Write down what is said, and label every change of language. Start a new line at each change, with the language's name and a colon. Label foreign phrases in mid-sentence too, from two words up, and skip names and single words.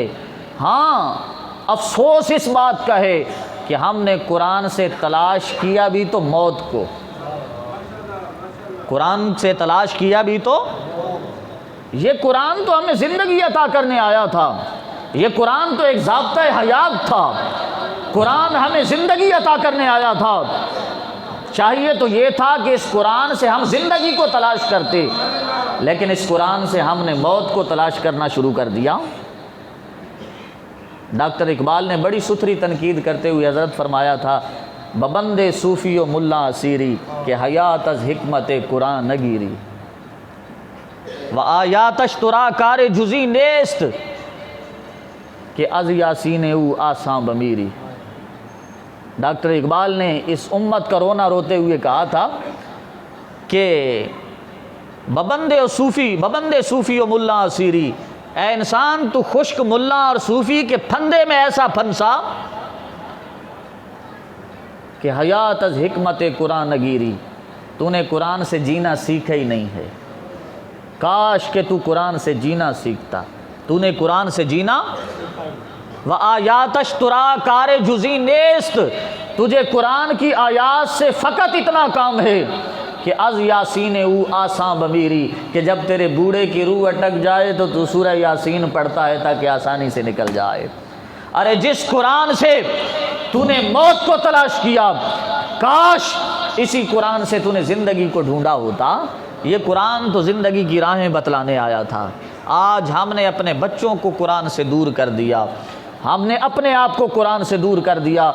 Urdu: ہاں، افسوس اس بات کا ہے کہ ہم نے قرآن سے تلاش کیا بھی تو موت کو، قرآن سے تلاش کیا بھی تو، یہ قرآن تو ہمیں زندگی عطا کرنے آیا تھا، یہ قرآن تو ایک ضابطہ حیات تھا، قرآن ہمیں زندگی عطا کرنے آیا تھا، چاہیے تو یہ تھا کہ اس قرآن سے ہم زندگی کو تلاش کرتے، لیکن اس قرآن سے ہم نے موت کو تلاش کرنا شروع کر دیا۔ ڈاکٹر اقبال نے بڑی ستھری تنقید کرتے ہوئے حضرت فرمایا تھا،
Persian: ببند صوفی و ملا اسیری کہ حیات از حکمت قرآن نگیری و آیاتش ترا کار جزی نیست کہ از یاسین او آساں بمیری۔
Urdu: ڈاکٹر اقبال نے اس امت کا رونا روتے ہوئے کہا تھا کہ
Persian: ببند صوفی و ملا اسیری،
Urdu: اے انسان تو خشک ملا اور صوفی کے پھندے میں ایسا پھنسا کہ
Persian: حیات از حکمت قرآن نگیری،
Urdu: تو نے قرآن سے جینا سیکھا ہی نہیں ہے، کاش کہ تو قرآن سے جینا سیکھتا، تو نے قرآن سے جینا،
Persian: و آیاتش ترا کار جزی نیست،
Urdu: تجھے قرآن کی آیات سے فقط اتنا کام ہے کہ
Persian: از یاسین او آساں بمیری،
Urdu: کہ جب تیرے بوڑھے کی روح اٹک جائے تو سورہ یاسین پڑھتا ہے تاکہ آسانی سے نکل جائے۔ ارے جس قرآن سے تو نے موت کو تلاش کیا، کاش اسی قرآن سے تو نے زندگی کو ڈھونڈا ہوتا۔ یہ قرآن تو زندگی کی راہیں بتلانے آیا تھا، آج ہم نے اپنے بچوں کو قرآن سے دور کر دیا، ہم نے اپنے آپ کو قرآن سے دور کر دیا۔